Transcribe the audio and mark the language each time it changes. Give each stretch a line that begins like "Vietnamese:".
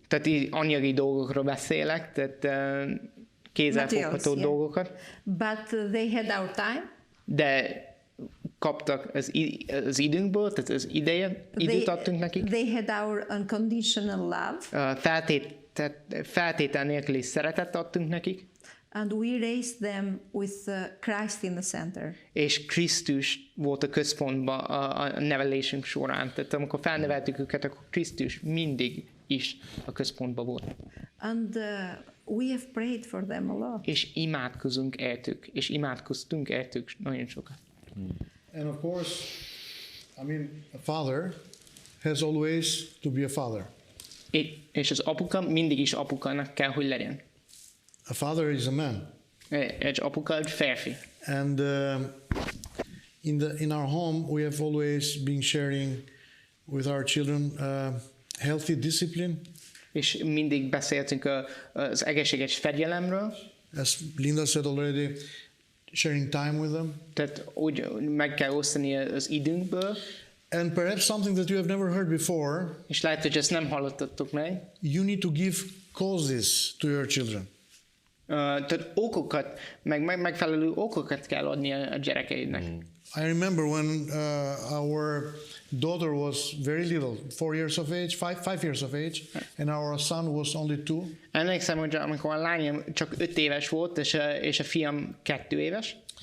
Hungarian: Tehát így anyagi dolgokról beszélek, tehát kézzelfogható dolgokat.
English: But they had our time.
Hungarian: De kaptak az időnkből, tehát az időt adtunk nekik.
English: They had our unconditional love.
Hungarian: Feltétel nélküli szeretet adtunk nekik.
English: And we raised them with Christ in the center.
Hungarian: És Krisztus volt a központban a nevelésünk során. Tehát amikor felneveltük őket, akkor Krisztus mindig is a központban volt.
English: And we have prayed for them a lot.
Hungarian: És imádkozunk értük, és imádkoztunk értük nagyon sokat.
English: And of course, I mean, a father has always to be a father.
Hungarian: És az apuka mindig is apukának kell, hogy legyen.
English: A father is a man.
Hungarian: Egy apuka egy férfi.
English: And in our home, we have always been sharing with our children healthy discipline.
Hungarian: És mindig beszéltünk az egészséges fegyelemről.
English: As Linda said already, sharing time with them.
Hungarian: Tehát úgy meg kell osztani az időnkből.
English: And perhaps something that you have never heard before.
Hungarian: És lehet, hogy ezt nem hallottatok meg.
English: You need to give causes to your children.
Hungarian: Tehát okokat, megfelelő okokat kell adni a gyerekeidnek.
English: I remember when our daughter was very little, 4 years of age, 5 years of age, and our son was only 2.
Hungarian: Emlékszem, hogy amikor a lányom csak 5 éves volt, és a fiam 2 éves.